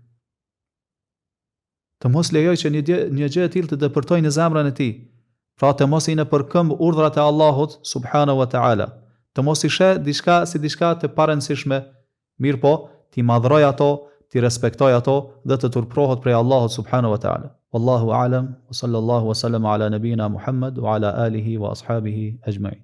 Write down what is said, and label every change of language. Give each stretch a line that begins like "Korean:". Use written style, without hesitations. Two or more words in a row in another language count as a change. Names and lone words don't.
Albanian: Të mos lejoj që një gjë e tillë të depërtojë në zemrën e tij. Pra të mos i në përkëmb urdhrat e Allahut
Arabic: سبحانه وتعالى.
Albanian: Të mos i sheh diçka si diçka të parëndësishme, mirë po ti madhroj ato, ti respektoj ato dhe të turprohet prej Allahut
Arabic: سبحانه وتعالى. والله أعلم وصلى الله وسلم على نبينا محمد وعلى آله وأصحابه أجمعين.